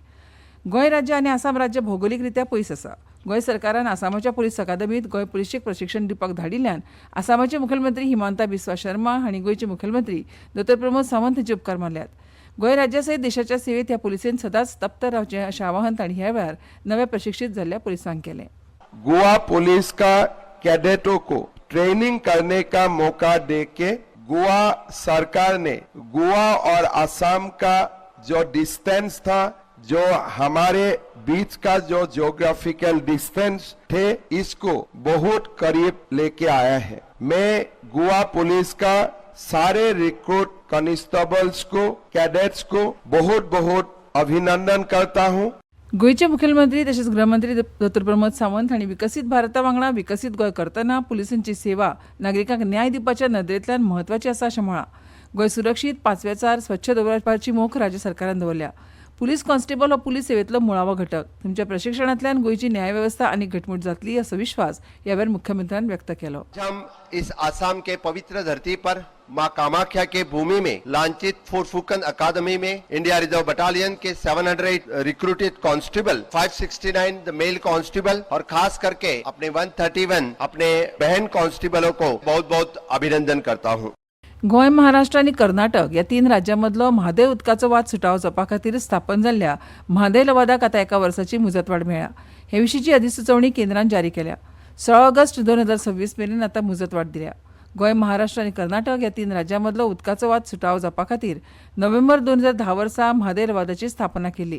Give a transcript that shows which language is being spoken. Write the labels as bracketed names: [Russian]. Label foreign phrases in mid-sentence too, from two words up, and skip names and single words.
[Konkani] गोंय राज्य आनी आसाम राज्य भौगोलीक रित्या पयस आसा. गोंय सरकारान आसामाच्या पुलीस अकादमीत गोंय पुलिशेक प्रशिक्षण दिवपाक धाडिल्ल्यान आसामाचे मुखेलमंत्री हिमांता बिस्वा शर्मा हांणी गोंयचे मुखेलमंत्री डॉ. प्रमोद सावंत हांचे उपकार मानल्यात. गोंय राज्या सयत देशाच्या सेवेत ह्या पुलिसेन सदांच तप्त रावचें अशें आवाहन तांणी ह्या वेळार नव्या प्रशिक्षीत जाल्ल्या पुलिसांक केलें. [Hindi] गोवा पुलिस का कैडेटों को ट्रेनिंग करने का मौका देके गोवा सरकार ने गोवा और असम का जो डिस्टेंस था, जो हमारे बीच का जो [English] geographical distance [Hindi] थे, इसको बहुत करीब लेके आया है. मैं गोवा पुलिस का सारे [English] recruit constables [Hindi] को, कैडेट्स को बहुत बहुत अभिनंदन करता हूं. [Konkani] गोंयचे मुखेलमंत्री तशेंच गृहमंत्री डॉ. प्रमोद सावंत हांणी विकसीत भारता वांगडा विकसीत गोंय करतना पुलिसांची सेवा नागरिकांक न्याय दिवपाच्या नदरेंतल्यान म्हत्वाची आसा अशें म्हळां. गोंय सुरक्षीत 5वेचार स्वच्छ दवरपाची मोख राज्य सरकारान दवरल्या. पुलीस कॉन्स्टेबल हो पुलीस सेवेंतलो मुळावो घटक. तुमच्या प्रशिक्षणांतल्यान गोंयची न्याय वेवस्था आनीक घटमूट जातली असो विश्वास ह्या वेळार मुख्यमंत्र्यान व्यक्त केलो. [Hindi] हम इस आसाम के पवित्र धरती पर मां कामाख्या के भूमि में लांछित फुरफुकन अकादमी में इंडिया रिजर्व बटालियन के 700 [English] recruited constable, [Hindi] 569 [English] the male constable [Hindi] और खास करके अपने 131 अपने बहन कांस्टेबलों को बहुत बहुत अभिनंदन करता हूं. [Konkani] गोंय, महाराष्ट्र आनी कर्नाटक ह्या 3 राज्यांमदलो म्हादय उदकाचो वाद सुटावो जावपा खातीर स्थापन जाल्ल्या म्हादय लवादाक आतां 1 वर्साची मुजतवाड मेळ्ळ्या. हे विशींची अधिसुचोवणी केंद्रान जारी केल्या. 16 ऑगस्ट 2026 मेरेन आतां मुजतवाड दिल्या. गोंय, महाराष्ट्र आनी कर्नाटक ह्या 3 राज्यांमदलो उदकाचो वाद सुटावो जावपा खातीर नोव्हेंबर 2010 वर्सा म्हादय लवादाची स्थापना केल्ली.